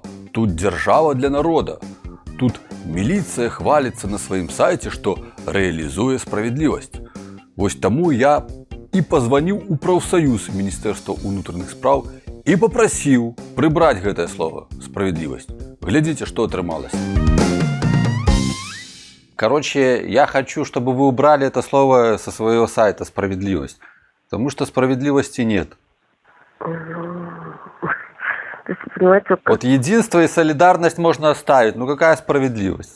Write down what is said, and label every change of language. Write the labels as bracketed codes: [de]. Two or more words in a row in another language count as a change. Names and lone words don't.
[be] Тут дзяржава для народа. Тут міліцыя хваліцца на сваім сайце, што рэалізуе справядлівасць. Вось таму я і пазваніў у прафсаюз Міністэрства ўнутраных спраў і папрасіў прыбраць гэтае слово «справядлівасць». Глядзіце, што атрымалася. [ru] Короче, я хочу, чтобы вы убрали это слово со своего сайта «справедливость», потому что справедливости нет. Понимаете, Вот единство и солидарность можно оставить, но какая справедливость?